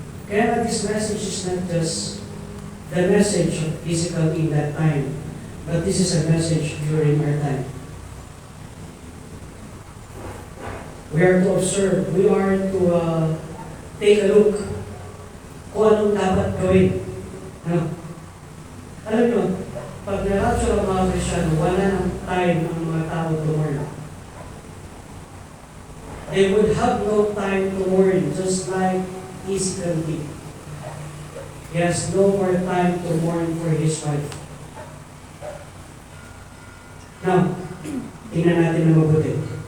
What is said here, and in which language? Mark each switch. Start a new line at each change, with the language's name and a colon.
English: Kaya this message is not just the message of Ezekiel in that time, but this is a message during our time. We are to observe, we are to take a look
Filipino: kung anong dapat gawin. Ano? Alam nyo, pag na-rapture ang mga Kristyano, wala ng time ang mga tao
English: to mourn. They would have no time to mourn, just like Ezekiel did. He has no more time to mourn for his wife.
Filipino: Now, tingnan natin na mabuti.